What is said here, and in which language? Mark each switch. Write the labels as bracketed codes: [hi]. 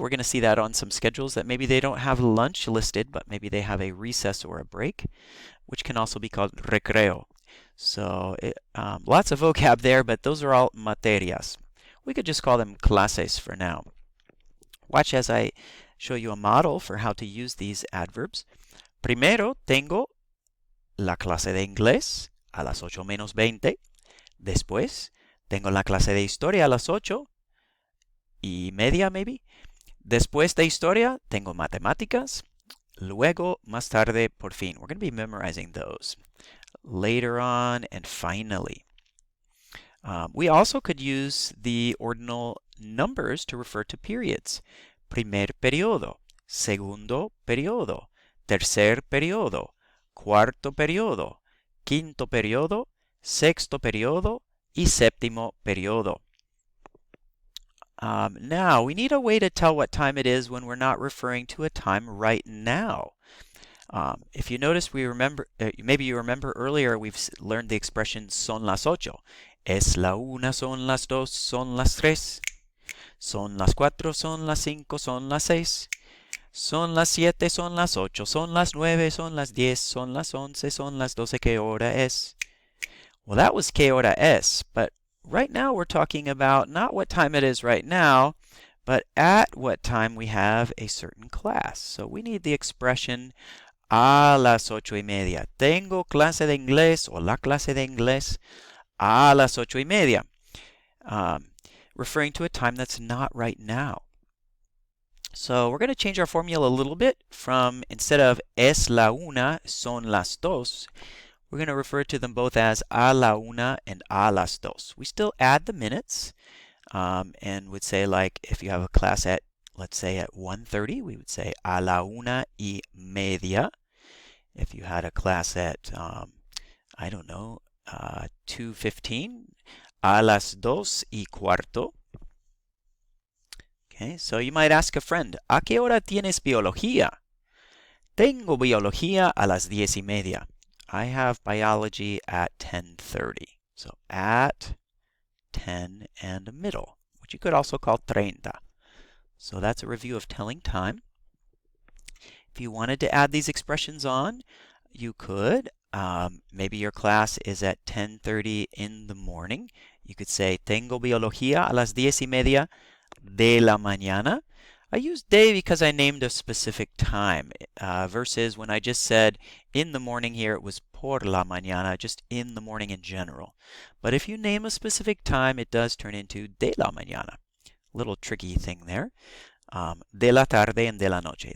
[en] We're going to see that on some schedules that maybe they don't have lunch listed, but maybe they have a recess or a break, which can also be called recreo. So lots of vocab there, but those are all materias. We could just call them clases for now. Watch as I show you a model for how to use these adverbs. [es] Primero tengo la clase de inglés a las 8 menos 20. Después tengo la clase de historia a las 8:30, [en] maybe. [es] Después de historia tengo matemáticas. Luego, más tarde, por fin. [en] We're going to be memorizing those. Later on, and finally. We also could use the ordinal numbers to refer to periods. [es] Primer periodo, segundo periodo, tercer periodo, cuarto periodo, quinto periodo, sexto periodo, y séptimo periodo. [en] Now, we need a way to tell what time it is when we're not referring to a time right now. If you notice, maybe you remember earlier we've learned the expression [es] son las 8. Es la 1, son las 2, son las 3. Son las 4, son las 5, son las 6. Son las 7, son las 8, son las 9, son las 10, son las 11, son las 12, ¿qué hora es? [en] Well, that was [es] ¿qué hora es? [en] But right now we're talking about not what time it is right now, but at what time we have a certain class. So we need the expression a las 8:30. [es] Tengo clase de inglés o la clase de inglés a las 8:30. [en] Referring to a time that's not right now. So we're going to change our formula a little bit from, instead of [es] es la 1, son las 2, [en] we're going to refer to them both as [es] a la 1 [en] and [es] a las 2. [en] We still add the minutes and would say, like, if you have a class at, let's say, at 1:30, we would say [es] a la 1:30. [en] If you had a class at, I don't know, 2:15, [es] a las 2:15. [en] Okay, so you might ask a friend, [es] ¿a qué hora tienes biología? Tengo biología a las 10:30. [en] I have biology at 10:30. So at 10 and a middle, which you could also call 30. So that's a review of telling time. If you wanted to add these expressions on, you could. Maybe your class is at 10:30 in the morning. You could say, [es] tengo biología a las 10:30 de la mañana. [en] I used de because I named a specific time, versus when I just said in the morning here, it was [es] por la mañana, [en] just in the morning in general. But if you name a specific time, it does turn into [es] de la mañana. [en] Little tricky thing there. [es] De la tarde and de la noche.